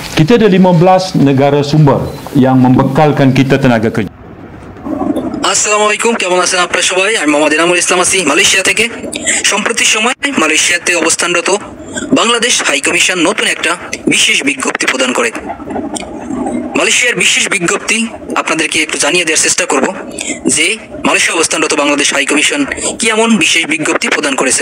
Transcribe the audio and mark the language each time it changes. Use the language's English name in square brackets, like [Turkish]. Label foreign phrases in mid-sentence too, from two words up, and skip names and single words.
[Malay] Kita ada 15 negara sumber yang membekalkan kita tenaga kerja. [Bangla] আসসালামু আলাইকুম, কেমন আছেন আপনারা সবাই? আমি মোহাম্মদ এনামুল ইসলাম আছি মালয়েশিয়া থেকে। সম্প্রতি সময় মালয়েশিয়াতে অবস্থানরত বাংলাদেশ হাই কমিশন নতুন একটা বিশেষ বিজ্ঞপ্তি প্রদান করে। মালয়েশিয়ার বিশেষ বিজ্ঞপ্তি আপনাদেরকে একটু জানিয়ে দেওয়ার চেষ্টা করব যে মালয়েশিয়া অবস্থানরত বাংলাদেশ হাই কমিশন কি এমন বিশেষ বিজ্ঞপ্তি প্রদান করেছেন।